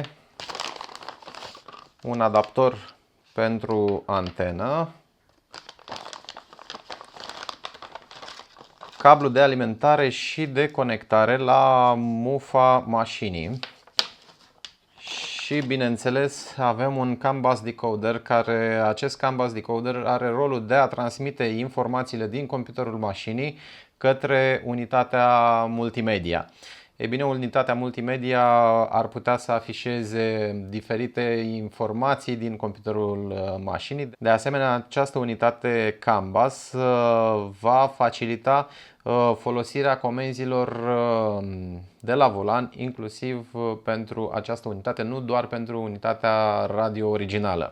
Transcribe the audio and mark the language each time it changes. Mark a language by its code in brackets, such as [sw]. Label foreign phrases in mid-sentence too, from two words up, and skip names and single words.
[ro] Un adaptor pentru antenă, cablu de alimentare și de conectare la mufa mașinii și, bineînțeles, avem un [en] CAN bus decoder, [ro] care acest [en] CAN bus decoder [ro] are rolul de a transmite informațiile din computerul mașinii către unitatea multimedia. Ei bine, unitatea multimedia ar putea să afișeze diferite informații din computerul mașinii. De asemenea, această unitate [en] CAN bus [ro] va facilita folosirea comenzilor de la volan, inclusiv pentru această unitate, nu doar pentru unitatea radio originală.